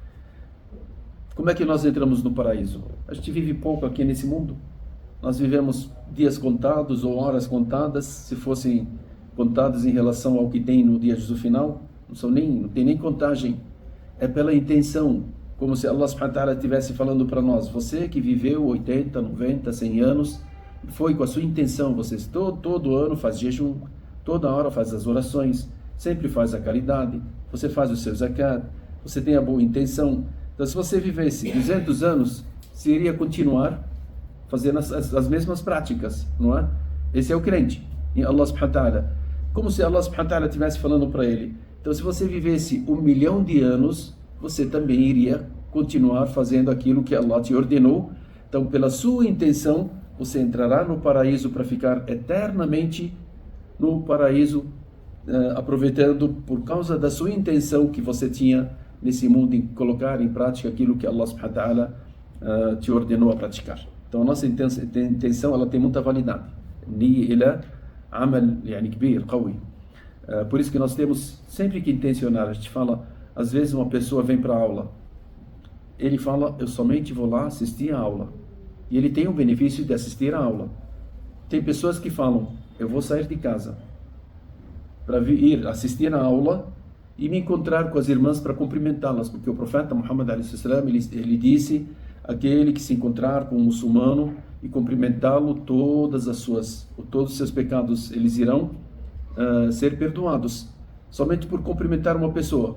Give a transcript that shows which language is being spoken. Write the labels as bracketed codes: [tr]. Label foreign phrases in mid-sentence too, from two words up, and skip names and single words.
[pt] Como é que nós entramos no paraíso? A gente vive pouco aqui nesse mundo. Nós vivemos dias contados ou horas contadas, se fossem contadas em relação ao que tem no dia do final, não tem nem contagem. É pela intenção, como se Allah [ar] سبحانه وتعالى [pt] estivesse falando para nós, você que viveu 80, 90, 100 anos, foi com a sua intenção, você todo ano faz jejum, toda hora faz as orações, sempre faz a caridade, você faz o seu zakat, você tem a boa intenção. Então se você vivesse 200 anos, você iria continuar fazendo as mesmas práticas, não é? Esse é o crente em Allah [ar] سبحانه وتعالى. [pt] Como se Allah [ar] سبحانه وتعالى [pt] estivesse falando para ele, então se você vivesse 1 milhão de anos, você também iria continuar fazendo aquilo que Allah te ordenou. Então pela sua intenção, você entrará no paraíso para ficar eternamente no paraíso, aproveitando por causa da sua intenção que você tinha nesse mundo em colocar em prática aquilo que Allah [ar] سبحانه وتعالى [pt] te ordenou a praticar. Então a nossa intenção ela tem muita validade. [ar] النية إلى عمل يعني كبير، قوي. [pt] Por isso que nós temos sempre que intencionar. A gente fala, às vezes uma pessoa vem para a aula, ele fala, eu somente vou lá assistir a aula, e ele tem o benefício de assistir a aula. Tem pessoas que falam, eu vou sair de casa para ir assistir a aula e me encontrar com as irmãs para cumprimentá-las, porque o profeta Muhammad ele disse: aquele que se encontrar com um muçulmano e cumprimentá-lo, todos os seus pecados eles irão ser perdoados, somente por cumprimentar uma pessoa.